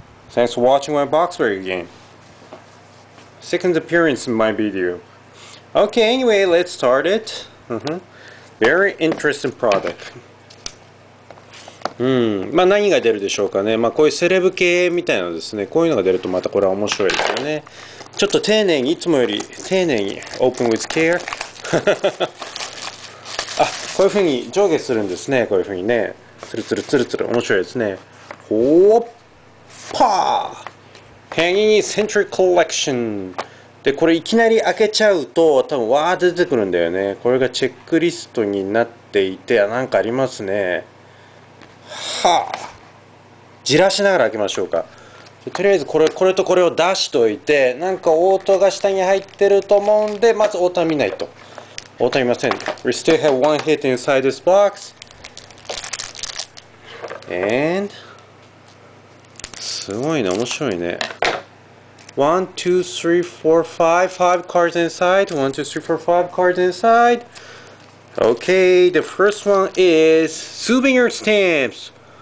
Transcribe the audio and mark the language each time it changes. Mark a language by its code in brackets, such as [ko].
[en] Thanks for watching my box break game. Second appearance in my video. Okay, anyway, let's start it. Very interesting product. [ja] まあ何が出るでしょうかね。まあこういうセレブ系みたいなのですね。こういうのが出るとまたこれは面白いですよね。ちょっと丁寧に、いつもより丁寧に [en] Open with care [ja] あ、こういう風に上下するんですね。こういう風にね。つるつるつるつる面白いですね。ほーっPANINI Century Collection でこれいきなり開けちゃうと多分わーって出てくるんだよね。これがチェックリストになっていてなんかありますね。はあ、じらしながら開けましょうか。とりあえずこれとこれを出しといて、なんかオートが下に入ってると思うんで、まずオートは見ないと。オートは見ません。 [en] We still have one hit inside this box and [ja] すごいね、面白いね。 [en] 1, 2, 3, 4, 5 cards inside. 1, 2, 3, 4, 5 cards inside. Okay, the first one is souvenir stamps.